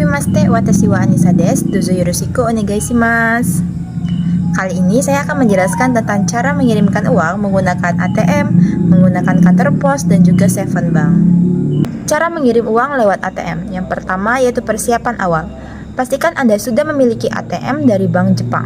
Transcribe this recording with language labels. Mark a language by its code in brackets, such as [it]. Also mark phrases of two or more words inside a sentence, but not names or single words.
[ja] ナマステ、私はアニッサです。どうぞよろしくお願いします. [id] Kali ini saya akan menjelaskan tentang cara mengirimkan uang menggunakan ATM, menggunakan kantor pos, dan juga Seven Bank. Cara mengirim uang lewat ATM. Yang pertama yaitu persiapan awal. Pastikan Anda sudah memiliki ATM dari Bank Jepang.